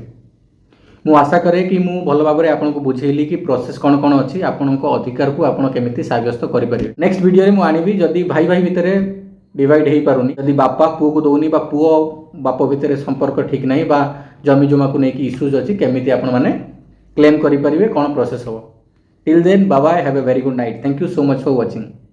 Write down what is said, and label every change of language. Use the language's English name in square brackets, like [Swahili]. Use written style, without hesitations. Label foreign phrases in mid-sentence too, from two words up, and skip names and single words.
[Odia] ମୁଁ ଆଶା କରେ କି ମୁଁ ଭଲ ଭାବରେ ଆପଣ କୁ ବୁଝେଇଲି କି ପ୍ରୋସେସ କେଉଁ କେଉଁ ଅଛି ଆପଣ କୁ ଅଧିକାର କୁ ଆପଣ କେମିତି ସାବ୍ୟସ୍ତ କରି ପାରିବେ। [English] next video [Odia] ରେ ମୁଁ ଆଣିବି ଯଦି ଭାଇ ଭାଇ ଭିତରେ ଡିଭାଇଡ ହୋ ପାରୁନି ଯଦି ବାପା ପୁଅ କୁ ଦଉନି ବା ପୁଅ ବାପ ଭିତର ସମ୍ପର୍କ ଠିକ ନାହିଁ ବା ଜମି ଜମା କୁ ଲେକିନ ଇସ୍ୟୁଜ ଅଛି କେମିତି ଆପଣ ମାନେ କ୍ଲେମ କରି ପାରିବେ କେଉଁ ପ୍ରୋସେସ ହୋ। [English] till then bye bye have a very good night. thank you so much for watching.